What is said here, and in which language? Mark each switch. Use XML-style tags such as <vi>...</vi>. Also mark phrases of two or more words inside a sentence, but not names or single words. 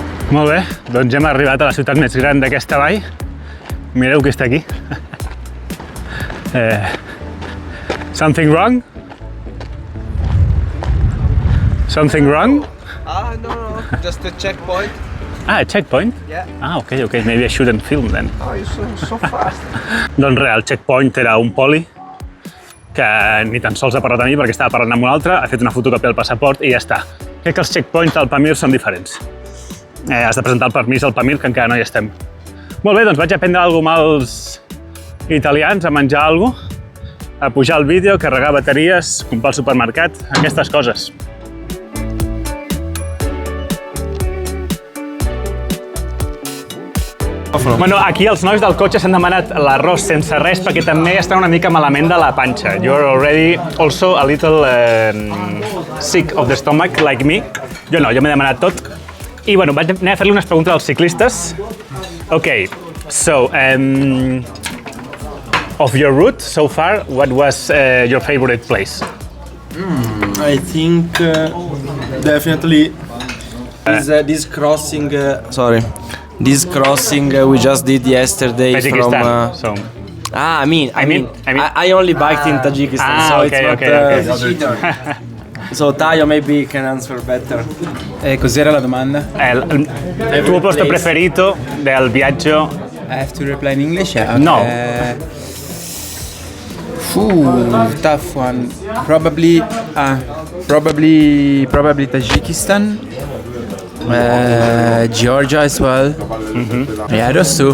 <ca>Molt bé, doncs hem arribat a la ciutat més gran d'aquesta vall. Mireu qui està aquí.</ca> <en>Something wrong? Something wrong? No, just a checkpoint. Ah, a checkpoint? Yeah. Ah, okay, maybe I shouldn't film then. Oh, you're so fast.</en> <ca>Doncs res, el checkpoint era un poli que ni tan sols ha parlat amb mi perquè estava parlant amb un altre, ha fet una fotocòpia del passaport i ja està. Crec que els checkpoints del Pamir són diferents. Has de presentar el permís al Pamir, que encara no hi estem. Molt bé, doncs vaig aprendre alguna cosa amb els italians, a menjar alguna cosa, a pujar el vídeo, carregar bateries, comprar al supermercat, aquestes coses. Bueno, aquí els nois del cotxe s'han demanat l'arròs sense res perquè també estan una mica malament de la panxa.</ca> <en>You're already also a little sick of the stomach, like me.</en> <ca>Jo no, jo m'he demanat tot. I bueno, vaig anar a fer-li unes preguntes als ciclistes.</ca> <en>Okay, so, of your route so far, what was your favorite place? I think definitely this crossing. This crossing we just did yesterday Tajikistan. from. I mean, I only biked in Tajikistan, so okay, it's not. So Tayo maybe can answer better.</en> <it>Cos'era la domanda? Il tuo posto preferito del viaggio?</it> <en>I have to reply in English? Yeah, okay. No. Tough one. Probably Tajikistan. Georgia as well. Mm-hmm. Yeah, those two.</en>